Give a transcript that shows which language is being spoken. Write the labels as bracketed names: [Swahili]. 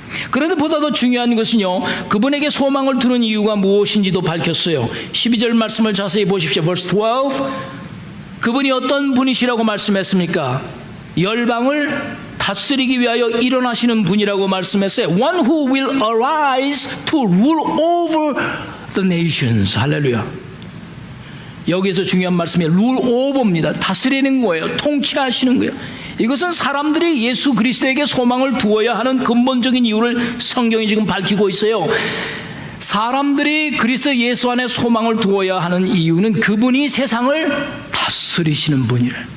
[Korean] 그런데 보다 더 중요한 것은요, 그분에게 소망을 두는 이유가 무엇인지도 밝혔어요. 12절 말씀을 자세히 보십시오. [English] verse 12. [Korean] 그분이 어떤 분이시라고 말씀했습니까? 열방을 다스리기 위하여 일어나시는 분이라고 말씀했어요. [English] One who will arise to rule over the nations. [Korean] 할렐루야. 여기에서 중요한 말씀이 rule over입니다. 다스리는 거예요. 통치하시는 거예요. 이것은 사람들이 예수 그리스도에게 소망을 두어야 하는 근본적인 이유를 성경이 지금 밝히고 있어요. 사람들이 그리스도 예수 안에 소망을 두어야 하는 이유는 그분이 세상을 다스리시는 분이래.